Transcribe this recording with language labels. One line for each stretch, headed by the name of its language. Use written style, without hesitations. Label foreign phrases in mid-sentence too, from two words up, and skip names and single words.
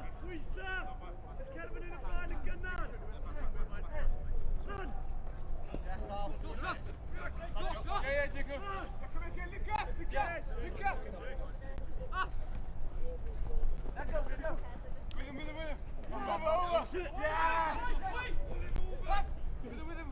Welsh: Pwysa! Jyst cer fyny yn y blaen yn gynnar!
English: Run! Yeah, Jacob. Come again, look up. With him. Over. Yeah. With him.